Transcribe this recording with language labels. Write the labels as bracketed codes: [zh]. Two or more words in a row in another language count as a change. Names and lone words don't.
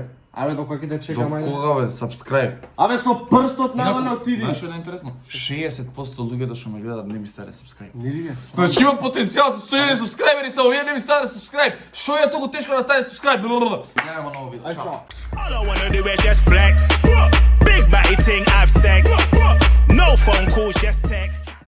[mk] Абе, до кој ќе те До чекам, ајде. кога бе, subscribe. Абе, со прстот надоле отиди. Знаеш што е интересно? 60% луѓето што ме гледаат не ми ставиле subscribe. Не ли е срам? Значи има потенцијал за 100.000 субскрайбери, само вие не ми ставите subscribe. Што е толку тешко да ставите subscribe? Гледаме ново видео. Ај, Чао. чао. [en] All I wanna do is just flex. Big body ting, I've sex. No phone calls, just text.